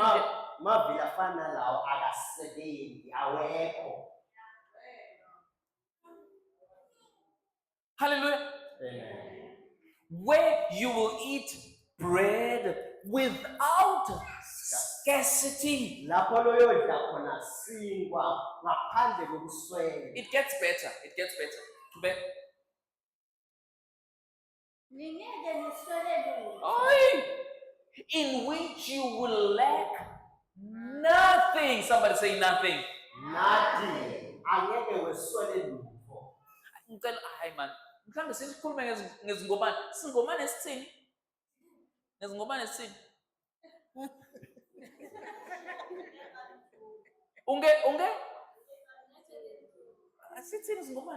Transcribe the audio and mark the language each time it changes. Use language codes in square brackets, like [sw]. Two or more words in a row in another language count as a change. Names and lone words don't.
[zu] Mavila fana lawo akasebenzi awekho. hallelujah. Amen. [en] Where you will eat bread without scarcity. [zu] Lapho loyodla khona singwa ngaphandle kokuswela. [en] It gets better. Tube. [zu] Ningeke niswele lutho. Oi! [en] In which you will lack nothing. Somebody say nothing. [zu] Nathi angeke weswele lutho. Ngicela hayi man. Mhlambe sikhulume ngezingobane. Singomane esithini? Ngezingobane esithini? Unge asithini izingomane?